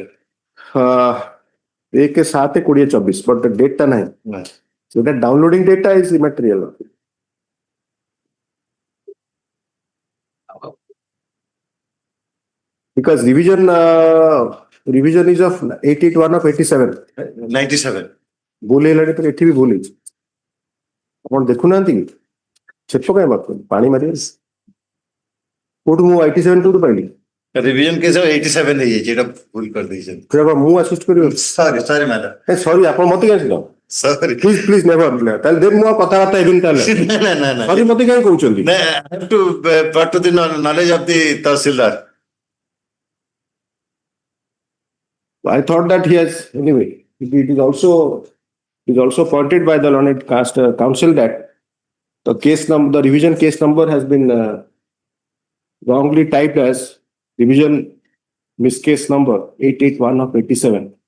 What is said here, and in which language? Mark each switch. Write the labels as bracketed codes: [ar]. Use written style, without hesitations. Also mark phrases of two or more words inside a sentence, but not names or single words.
[en] 1/7/2024, but the date [or] ତ ନାହିଁ. [en] So that downloading data is immaterial. Because revision is of 881 of 87. 97. [or] ଭୁଲ ହେଲାଣି ତ ଏଠି ବି ଭୁଲ ହେଇଛି ଆପଣ ଦେଖୁନାହାନ୍ତି କି ଛେପ କାହିଁ ମାରୁଛନ୍ତି ପାଣି ମାରିବେ କୋଉଠୁ ମୁଁ 87 କୋଉଠୁ ପାଇଲି [en] Revision case of [or] 87 ହେଇଯାଇଛି ଏଟା ଭୁଲ କରିଦେଇଛନ୍ତି. ସେଟା ମୁଁ ଆସିଷ୍ଟ କରିବି [en] Sorry, madam. [or] ସରି ଆପଣ ମତେ କାହିଁ ଶିଖାଅ [en] Sorry. please never [or] ତାହେଲେ ଦେନ୍ ମୁଁ ଆଉ କଥାବାର୍ତ୍ତା ହେବିନି ତାହେଲେ [en] No. [or] ସରି ମତେ କାହିଁ କହୁଛନ୍ତି [en] No, I have to put to the knowledge of the Tahsildar. I thought that he has anyway it is also pointed by the learned counsel that the case number, the revision case number has been wrongly typed as revision miss case number 881 of 87.